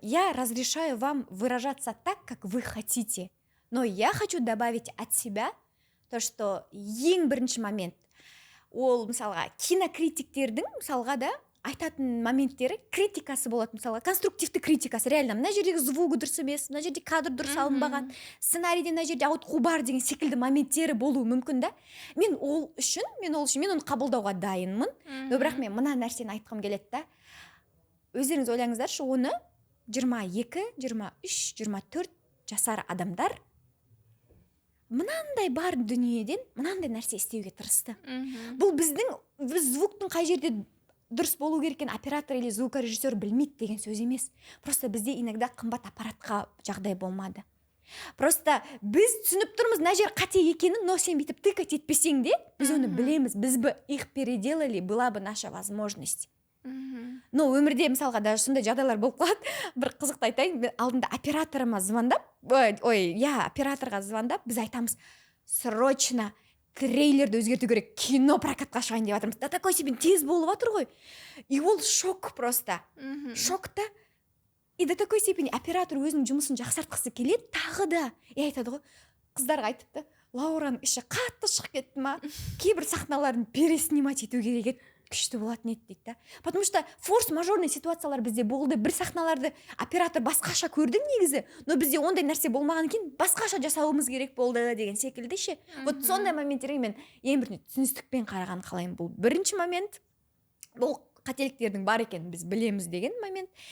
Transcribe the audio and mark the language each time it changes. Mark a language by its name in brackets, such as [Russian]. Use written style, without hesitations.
[Russian] Я разрешаю вам выражаться так, как вы хотите. Но я хочу добавить от себя то, что [Kazakh] ең бірінші момент. Ол, мысалға, кинокритиктердің, мысалға да, айтатын моменттері критикасы болады, мысалға, конструктивті критикасы. Реально, мына жердегі звугі дұрыс емес, мына жерде кадр дұрыс алынбаған, сценарийде мына жерде ауытқу бар деген секілді моменттері болуы мүмкін да. Мен оны қабылдауға дайынмын. Но бірақ мен мына нәрсені айтқым келеді да. Өздеріңіз ойлаңыздаршы, оны 22, 23, 24 жасар адамдар мынандай бар дүниеден мынандай нәрсе істеуге тырысты. Бұл біз звуктың қай жерде дұрыс болу керек екен оператор или звукорежиссер білмейді деген сөз емес. Просто бізде иногда қымбат аппаратқа жағдай болмады. Просто біз түсініп тұрмыз мына жер қате екенін, но сен бүйтіп тыкать етпесең де, біз оны білеміз. [Russian] Біз бы их переделали, была бы наша возможность. [Kazakh] Но өмірде мысалға даже сондай жағдайлар болып қалады. Бір қызықты айтайын, алдында операторыма звондап, операторға звондап, біз айтамыз, срочно трейлерді өзгерту керек, кино прокатқа шығайын деп жатырмыз. [Russian] Да такой себе [Kazakh] тез болып жатыр ғой. И ол шок просто. Шокта. И [Russian] до такой степени [Kazakh] оператор өзінің жұмысын жақсартқысы келеді, тағы да. И айтады ғой, қыздарға айтыпты, Лаураның іші қатты шығып кетті ма? Кейбір сахналарын переснимать ету керек еді, күшті болатын еді дейді. [Russian] Потому что [Kazakh] форс-мажорный ситуациялар бізде болды. Бір сахналарды оператор басқаша көрді негізі, но бізде ондай нәрсе болмаған екен, басқаша жасауымыз керек болды деген секілді ше. Вот сондай моменттерге мен ең бірінші түсіністікпен қараған қалаймын. Бұл бірінші момент. Бұл қателіктердің бар екенін біз білеміз деген момент.